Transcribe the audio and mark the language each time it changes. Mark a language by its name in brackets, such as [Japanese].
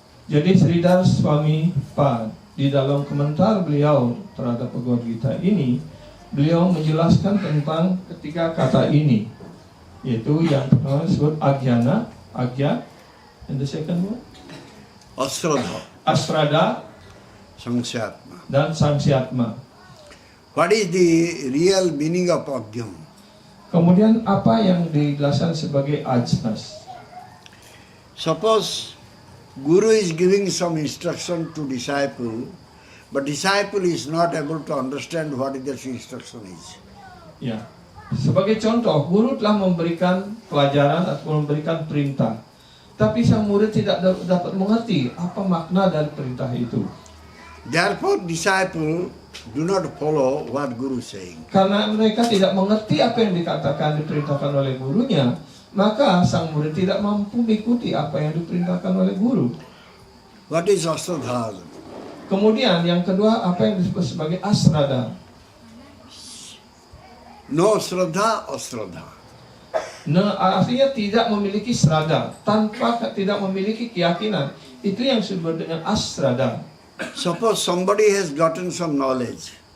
[Indonesian] Jadi Sridhar Swami Pad di dalam komentar beliau terhadap Bhagavad Gita ini, beliau menjelaskan tentang ketiga kata ini, yaitu yang pertama disebut Agyana, Agya, [English] and the second one? [Indonesian] Asrada, [Sanskrit] Sangsatma. [Indonesian] dan Sangsyatma. [English] What is the real meaning of Agyam? [Indonesian] Kemudian apa yang dijelaskan sebagai ajnas? [English] Suppose Guru is giving some instruction to disciple, but disciple is not able to understand what that instruction is. [Indonesian] Ya, sebagai contoh, guru telah memberikan pelajaran atau memberikan perintah, tapi sang murid tidak dapat mengerti apa makna dari perintah itu. [English] Therefore, disciple do not follow what Guru is saying. [Indonesian] Karena mereka tidak mengerti apa yang dikatakan, diperintahkan oleh gurunya, maka sang murid tidak mampu mengikuti apa yang diperintahkan oleh guru. [English] What is Asraddha? [Indonesian] Kemudian yang kedua, apa yang disebut sebagai asrada. [English] No Shraddha, Asraddha. [Indonesian] Artinya tidak memiliki srada, tanpa tidak memiliki keyakinan. Itu yang disebut dengan asrada. [English] Suppose somebody has gotten some knowledge,